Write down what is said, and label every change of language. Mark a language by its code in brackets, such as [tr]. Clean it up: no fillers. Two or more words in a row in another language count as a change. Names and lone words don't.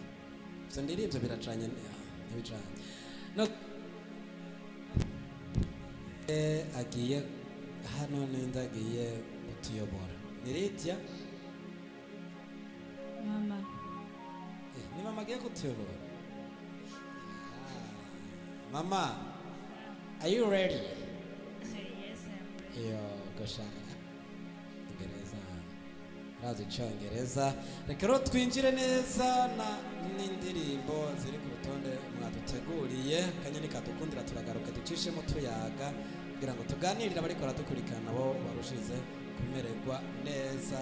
[rw] So ndirimbo biracanye n'ibijanye no agiye hano nindagiye utuyobora ni Lydia kutuyobora. Mama, [en] are you ready? Yes, I'm ready. [rw] Iyo gashaka Icyongereza razi Icyongereza. Reka rero twinjire neza n'indirimbo ziri ku rutonde mwaduteguriye. Kanyoni kadukundira turagaruka ducishemo tuyaga kugira ngo tuganirire abari baradukurikirana bo barushize kumererwa neza.